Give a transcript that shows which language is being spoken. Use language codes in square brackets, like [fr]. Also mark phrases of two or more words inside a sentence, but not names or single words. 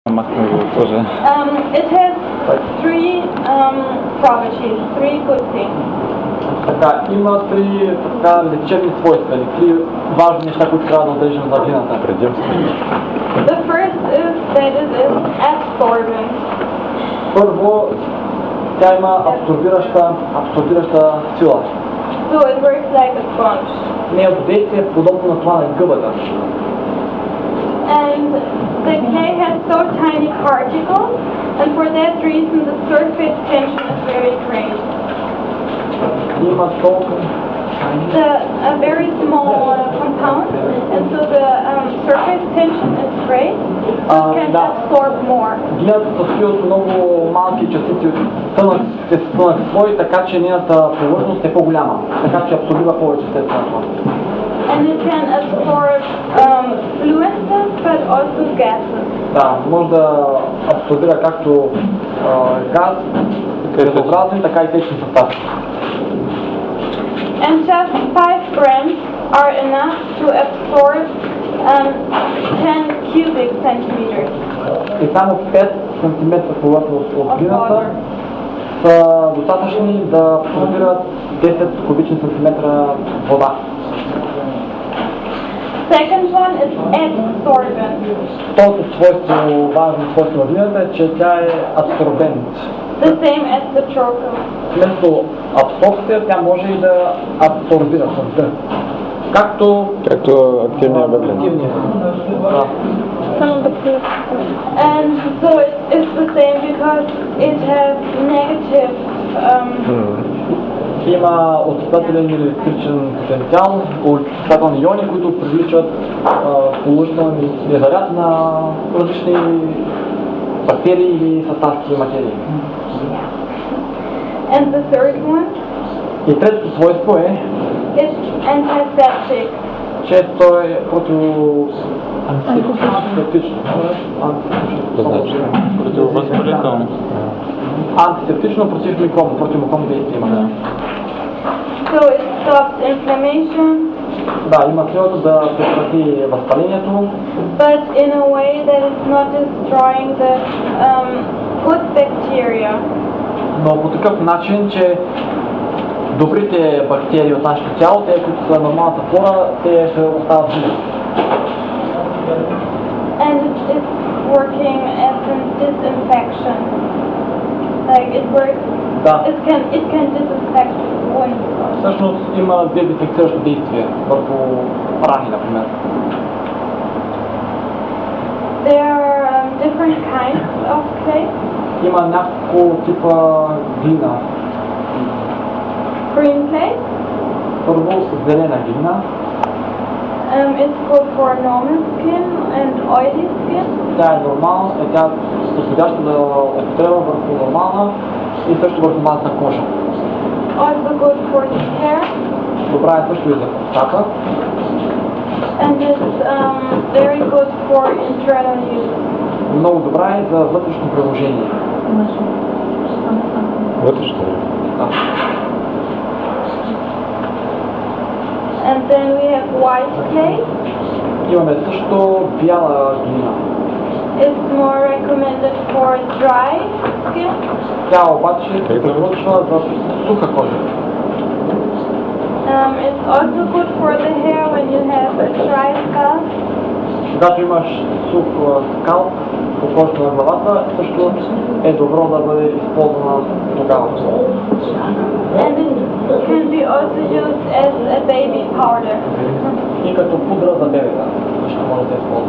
[en] It has three properties, three good things. [bg] Така, има три така лечебни свойства, или три важни неща, които трябва да отбележим за глината. [en] The first is that it is absorbent. [bg] Първо, тя има абсорбираща сила. [en] So it works like a sponge. [bg] Нейното действие е подобно на това на гъбата. [en] And the clay has so tiny particles, and for that reason the surface tension is very great. [bg] Има толкова [en] A very small compound, and so the surface tension is great, so it can absorb more. [bg] Глината се състои от много малки частици от тънък слой, така че нейната повърхност е по-голяма, така че абсорбира повече след това. [en] And it can absorb fluids, but also gases. [bg] Да, може да абсорбира както газ, газообразен, така и течни съставки. [en] And just 5 grams are enough to absorb 10 cubic centimeters. [bg] И само 5 см повърхност от глината са достатъчни да абсорбират 10 кубични сантиметра вода. [en] Second one is adsorbent. [bg] Второто свойство, важно свойство на глината е, че тя е абсорбент. [en] The same as the trochil. [bg] Вместо абсорбция, тя може и да абсорбира с Д. Както активния въглен. Да. [en] And so it is the same because it has negative [bg] Има отрицателен или електричен потенциал, отрицателни иони, които привличат положителни заряд на различни бактерии или съставки материи. [en] And the third one [bg] И третото свойство е, [en] is antiseptic. [bg] че то е антисептично. Противовъзпалително. Антисептично противомикробно действие има. [en] So it stops inflammation, [bg] Да, има силата да прекрати възпалението, [en] but in a way that it's not destroying the good bacteria. [bg] но по такъв начин, че добрите бактерии от нашето тяло, те, които са нормалната флора, те ще остават живи. [en] And it is working as a disinfection. Like it works, [bg] Да. [en] it can disinfect wounds. [bg] Всъщност има дезинфекциращо действие върху рани, например. [en] There are different kinds of clay. [bg] Има няколко типа глина. [en] Green clay. [bg] Първо зелена глина. [en] It's good for normal skin and oily skin. [bg] Тя е нормална, тя е подходяща да употреба върху нормална и също върху масна кожа. [en] Also good for the hair. [bg] Добра е също и за косата. [en] And it's very good for internal use. [bg] Много добра е за вътрешно приложение. Вътрешно. Да. [en] And then we have white clay. [bg] Имаме също бяла глина. [en] It's more recommended for dry skin. [bg] Тя обаче се препоръчва за суха кожа. [en] It's also good for the hair when you have a dry scalp. [bg] Когато имаш сух скалп по кожата на главата, също е добро да бъде използвана тогава. [en] And it can be also used as a baby powder. [bg] И като пудра за бебета също може да използва.